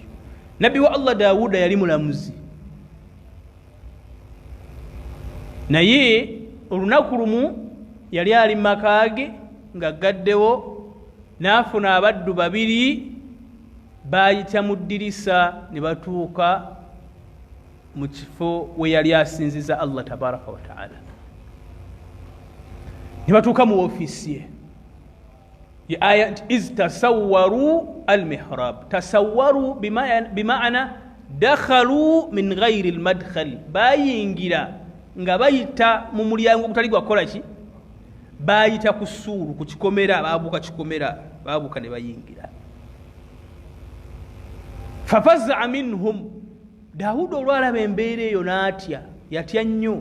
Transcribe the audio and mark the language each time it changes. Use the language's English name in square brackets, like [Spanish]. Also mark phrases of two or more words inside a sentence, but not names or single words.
[Ganda] Nabbi wa Allah Daawuda yali mulamuzi, naye olunaku lumu yali ali mu maka ge ng'aggaddewo, n'afuna abaddu babiri baayita mu ddirisa ne batuuka mu kifo we yali asinziza Allah [Arabic] تبارك وتعالى. [Ganda] Ne batuuka mu ofiisi ye. [Arabic] يا آية إذ تسوروا المحراب. تسوروا بمعنى دخلوا من غير المدخل, [Ganda] bayingira nga bayita mu mulyango ogutali gwakola ki? Bayita ku ssuulu, ku kikomera, baabuuka kikomera, baabuuka ne bayingira. [Arabic] ففزع منهم, [Ganda] Daawuda olwalaba embeera eyo n'atya, yatya nnyo.